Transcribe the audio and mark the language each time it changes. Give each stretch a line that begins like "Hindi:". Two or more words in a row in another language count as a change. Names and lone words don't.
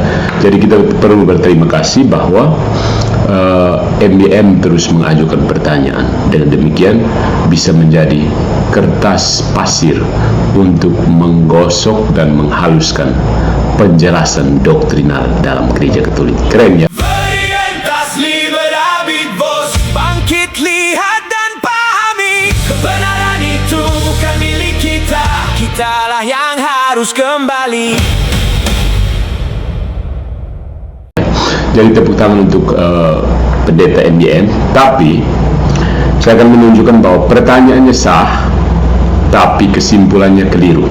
Indonesian: Jadi kita perlu berterima kasih bahwa MBM terus mengajukan pertanyaan. Dengan demikian bisa menjadi kertas pasir untuk menggosok dan menghaluskan penjelasan doktrinal dalam gereja Katolik. Keren ya?
Latin: Veritas liberabit vos.
Indonesian: Bangkit, lihat dan pahami, kebenaran itu bukan milik kita. Kitalah yang harus kembali. Jadi tepuk tangan untuk pendeta MBM. Tapi saya akan menunjukkan bahwa pertanyaannya sah, tapi kesimpulannya keliru.